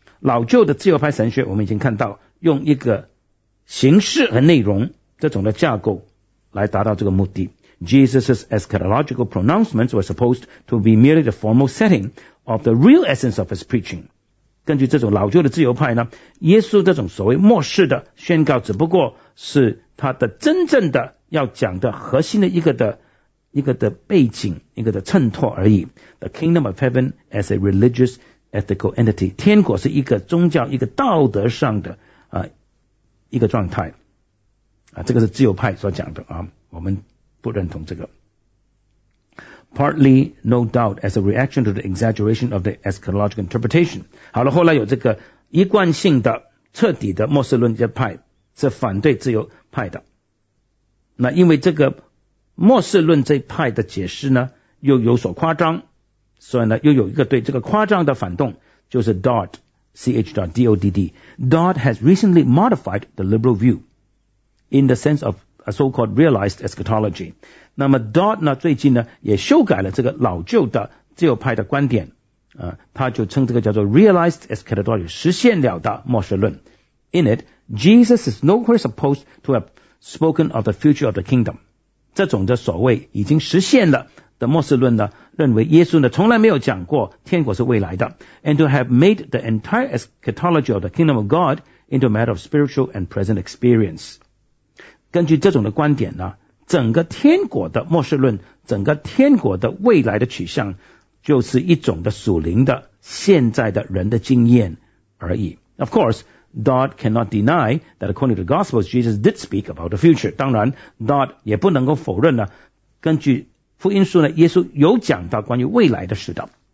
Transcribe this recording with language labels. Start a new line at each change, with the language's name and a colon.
Chinese: 老旧的自由派神学我们已经看到用一个形式和内容这种的架构来达到这个目的。
English: Jesus' eschatological pronouncements were supposed to be merely the formal setting of the real essence of his preaching.
Chinese: 根据这种老旧的自由派呢，耶稣这种所谓末世的宣告只不过是他的真正的要讲的核心的一个的背景，一个的衬托而已。
English: The kingdom of heaven as a religious ethical entity.
Chinese: 天国是一个宗教一个道德上的一个状态啊，这个是自由派所讲的啊，我们不认同这个。
English: Partly, no doubt, as a reaction to the exaggeration of the eschatological interpretation.
Chinese: 好了，后来有这个一贯性的、彻底的末世论这派是反对自由派的。那因为这个末世论这派的解释呢，又有所夸张，所以呢又有一个对这个夸张的反动，就是 Dodd, C-H-D-O-D-D.
English: Dodd has recently modified the liberal view in the sense of a so-called realized eschatology.
Chinese: 那么 Dodd 呢最近呢也修改了这个老旧的自由派的观点，他就称这个叫做 realized eschatology, 实现了的末世论。
English: In it, Jesus is nowhere supposed to have spoken of the future of the kingdom.
Chinese: 这种的所谓已经实现了的末世论呢，认为耶稣呢从来没有讲过天国是未来的。
English: And to have made the entire eschatology of the kingdom of God into a matter of spiritual and present experience.
Chinese: 根据这种的观点呢，整个天国的末世论，整个天国的未来的取向，就是一种的属灵的现在的人的经验而已。
English: Of course, Dodd cannot deny that according to the Gospels, Jesus did speak about the future.
Chinese: 当然 Dodd 也不能够否认呢，根据福音书呢，耶稣有讲到关于未来的事的。